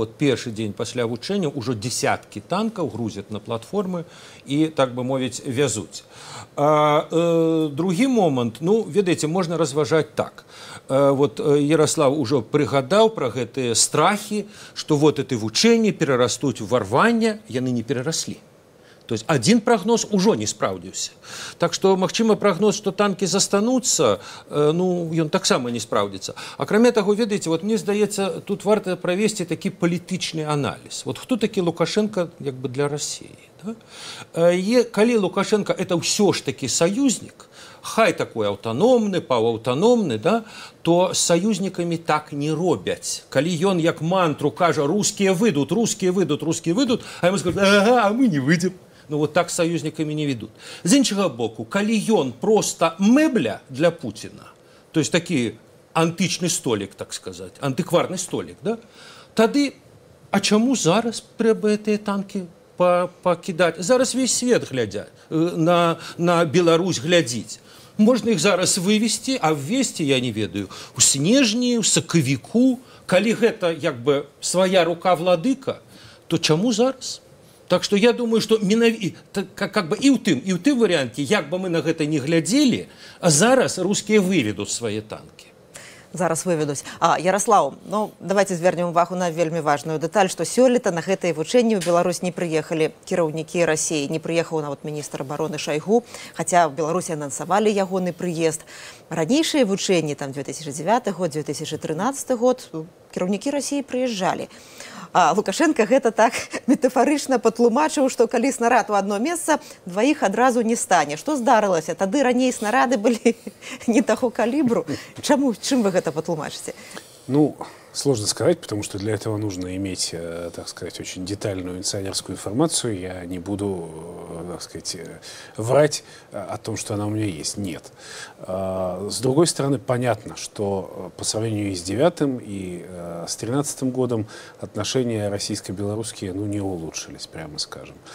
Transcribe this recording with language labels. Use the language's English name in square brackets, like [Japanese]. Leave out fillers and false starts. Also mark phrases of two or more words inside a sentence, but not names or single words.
[Belarusian] Вот першы дзень пасля вучэнняў ужо дзесяткі танкаў грузят на платформы і, так бы мовіць, вязуць. Другі момант, ну, ведаеце, можна разважаць так. Вот Ярослав уже прыгадаў пра гэтыя страхі, што [Russian] вот эти [Belarusian] вучэнні перарастуць у варванне, яны не перараслі. [Russian] То есть один прогноз уже [Belarusian] не спраўдзіўся. [Russian] Так что, [Belarusian] магчыма, прогноз, [Russian] что танки [Belarusian] застануцца, ну, ён таксама не спраўдзіцца. Акрамя таго, ведаеце, вот мне здаецца, тут варта правесці такі палітычны анализ. Вот хто такі Лукашенко як бы для России? [Russian] Да? [Belarusian] Калі Лукашенко это ўсё ж таки союзник, хай такой аўтаномны, паўаўтаномны, да, то [Russian] с союзниками [Belarusian] так не робяць. Калі ён як мантру кажа, [Russian] русские выйдут, русские выйдут, русские выйдут, а ему скажут, ага, а мы не выйдем. Ну вот так с союзниками не ведут. [Belarusian] З іншага боку, калі ён просто мэбля для Путина, [Russian] то есть [Belarusian] такі антычны столик, [Russian] так сказать, [Belarusian] антыкварны столик, да, тады, а чаму зараз трэба гэтыя танки пакідаць? Зараз [Russian] весь свет [Belarusian] глядзяць, на Беларусь глядзіць. Можна іх зараз вывести, а ввести, я не ведаю, у снежні, у сакавіку. Калі гэта як бы свая рука владыка, то чаму зараз? [Russian] Так что я думаю, что как бы и [Belarusian] ў тым варианте, як бы мы на гэта не глядзелі, а зараз [Russian] русские выведут свои танки. [Belarusian] Зараз выведуць. Ярослав, ну, давайте звернем увагу на вельмі важную дэталь, што сёлета на гэтае вучэнне ў Беларусь не прыехалі кіраўнікі России, не прыехаў нават міністр обороны Шойгу, [Russian] хотя в [Belarusian] Беларусі анансавалі ягоны прыезд. Ранейшыя вучэнні, там 2009 год, 2013 год, кіраўнікі России прыязджалі. А Лукашенко гэта так метафарычна патлумачыў, што калі снарад у одно месца, дваіх адразу не стане. Што здарылася? Тады раней снарады былі не таго калібру. Чаму? Чым вы гэта патлумачыце? Ну, [Russian] сложно сказать, потому что для этого нужно иметь, так сказать, очень детальную инсайдерскую информацию. Я не буду, так сказать, врать о том, что она у меня есть. Нет. С другой стороны, понятно, что по сравнению и с 2009 и с 2013 годом отношения российско-белорусские, ну, не улучшились, прямо скажем.